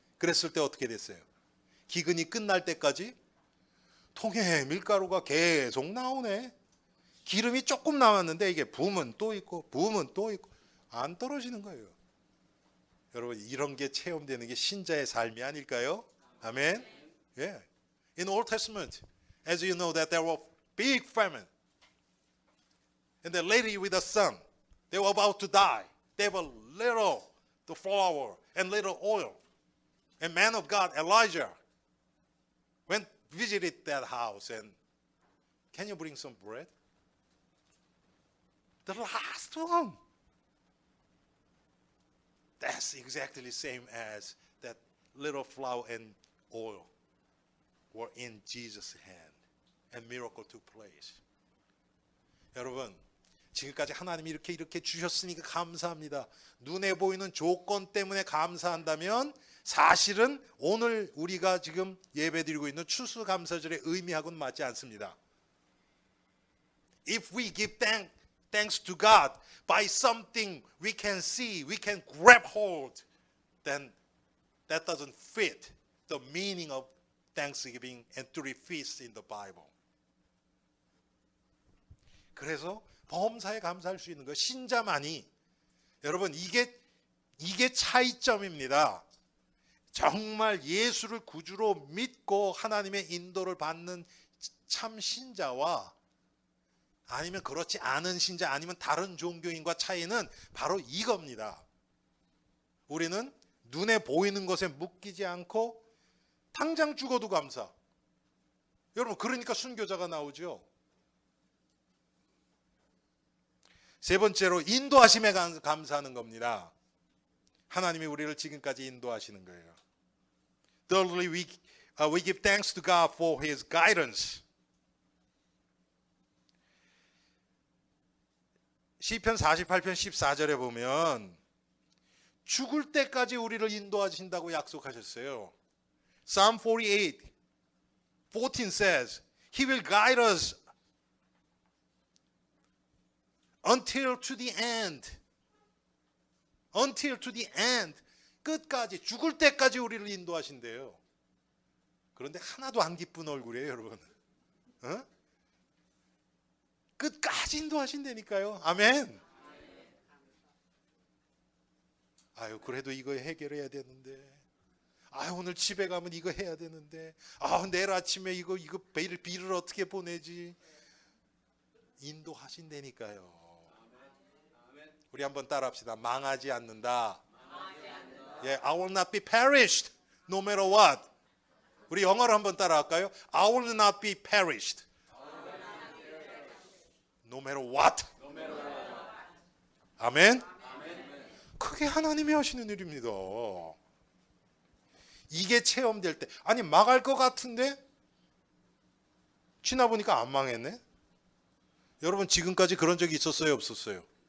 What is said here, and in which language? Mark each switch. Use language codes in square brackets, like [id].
[ko] 그랬을 때 어떻게 됐어요? 기근이 끝날 때까지 통에 밀가루가 계속 나오네. 기름이 조금 남았는데 이게 부으면 또 있고 부으면 또 있고 안 떨어지는 거예요. 여러분, 이런 게 체험되는 게 신자의 삶이 아닐까요? 아멘. Yeah. [en] In Old Testament, as you know, that there were big famine, and the lady with the son, they were about to die. They were little the flour and little oil. And man of God, Elijah, went visited that house and can you bring some bread? The last one. That's exactly the same as that little flour and oil were in Jesus' hand and miracle took place. [ko] 여러분, 지금까지 하나님이 이렇게 주셨으니까 감사합니다. 눈에 보이는 조건 때문에 감사한다면 사실은 오늘 우리가 지금 예배드리고 있는 추수감사절의 의미하고는 맞지 않습니다. [en] If we give thanks to God by something we can see, we can grab hold, then that doesn't fit the meaning of Thanksgiving and three feasts in the Bible. [ko] 그래서 범사에 감사할 수 있는 거 신자만이 여러분 이게 차이점입니다. 정말 예수를 구주로 믿고 하나님의 인도를 받는 참 신자와 아니면 그렇지 않은 신자 아니면 다른 종교인과 차이는 바로 이겁니다. 우리는 눈에 보이는 것에 묶이지 않고 당장 죽어도 감사. 여러분 그러니까 순교자가 나오죠. 세 번째로 인도하심에 감사하는 겁니다. 하나님이 우리를 지금까지 인도하시는 거예요. [en] Thirdly, we give thanks to God for His guidance. [ko] 시편 48편 14절에 보면 죽을 때까지 우리를 인도하신다고 약속하셨어요. [en] Psalm 48:14 says, He will guide us until to the end. Until to the end. [ko] 끝까지 죽을 때까지 우리를 인도하신대요. 그런데 하나도 안 기쁜 얼굴이에요, 여러분. 어? 끝까지 인도하신다니까요. 아멘. 아유, 그래도 이거 해결해야 되는데. 아, 오늘 집에 가면 이거 해야 되는데. 아, 내일 아침에 이거 비를 어떻게 보내지? 인도하신다니까요. 우리 한번 따라합시다. 망하지 않는다. [en] Yeah, I will not be perished no matter what. [ko] 우리 영어로 한번 따라할까요? [en] I will not be perished no matter what. [ko] 아멘. 그게 하나님이 하시는 일입니다. 이게 체험될 때 아니 망할 것 같은데 지나보니까 안 망했네. 여러분 지금까지 그런 적이 있었어요, 없었어요?